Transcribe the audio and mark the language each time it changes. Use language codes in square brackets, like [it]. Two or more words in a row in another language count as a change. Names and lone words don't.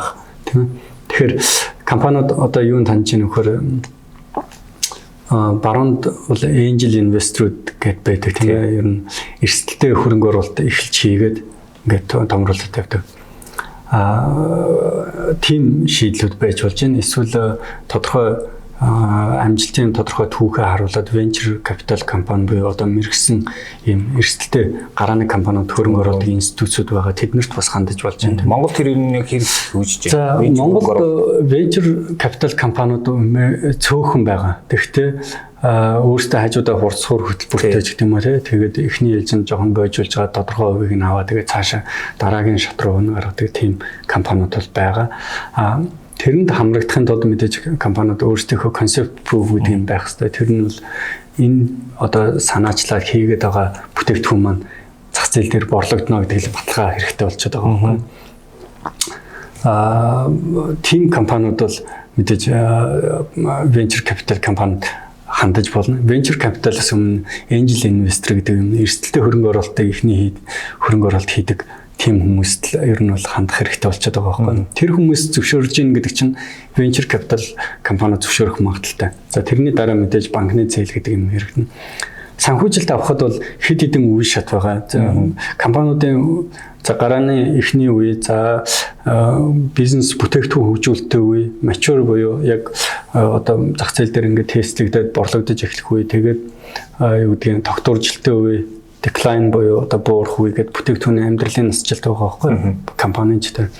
[mn] Тийм ээ. Тэгэхээр компаниуд одоо юунд хандж ийн нөхөр баруунд бол [en] angel investor- [mn] ууд гэд байдаг тийм ээ. Ер нь эрсдэлтэй хөрөнгө оруулалт эхэлж хийгээд ингээд томруулалт тавьдаг. Тийм шийдлүүд байж болж байна. Эсвэл тодорхой амжилтын тодорхой түүхээ харуулад [en] venture capital [mn] компани буюу одоо мэрэгсэн ийм эрсдэлтэй гарааны компаниуд хөрөнгө оруулалтын институтсууд байгаа. Тэднэрт бас хандаж болж байна. Монгол тэр нэг хэрэг үүсэж байна. За Монгол [en] venture capital [mn] компаниуд цөөхөн байгаа. Тэгэхдээ өөртөө хажуудаа хурцсуур хөтөлбөртэй ч гэдэг юм уу тэгээд эхний ээлжинд жоохон бойжуулж байгаа тодорхой хувийг нь аваад тэгээд цаашаа дараагийн шат руу гаргадаг тийм компаниуд бол байгаа. Тэрэнд хамрагдахын тулд мэдээж компаниуд өөрсдийнхөө [en] concept proof [mn] гэдэг юм байх хэрэгтэй. Тэр нь бол энэ одоо санаачлаад хийгээд байгаа бүтээгдэхүүн маань зах зээл дээр борлогдно гэдэг л баталгаа хэрэгтэй болчиход байгаа юм. Тим компаниуд бол мэдээж [en] venture capital [mn] компанид хандаж болно. [en] Venture capital- [mn] аас өмнө [en] angel investor [mn] гэдэг юм эрсдэлтэй хөрөнгө оруулалтыг эхний хөрөнгө оруулалт хийдэг тийм хүмүүст л ер нь бол хандах хэрэгтэй болчиход байгаа байхгүй. Тэр хүмүүс зөвшөөрж ийн гэдэг чинь [en] venture capital [mn] компани зөвшөөрөх магадaltaй. За тэрний дараа мэдээж банкны зээл гэдэг юм хэрэгнэ. Санхүүжилт авахд бол хэд хэдэн үе шат байгаа. Компаниудын гарааны эхний үе, за бизнес бүтээгдэхүүн хөгжүүлэлтийн үе, mature буюу яг одоо зах зээл дээр ингээд тестлэгдээд борлогдож эхлэх үе, тэгээд юу гэдгийг тогтворжилтын үе, decline буюу одоо буурах үе гэдэг бүтээгдэхүүний амьдралын насжилт байгаа байхгүй компанийн ч тэр.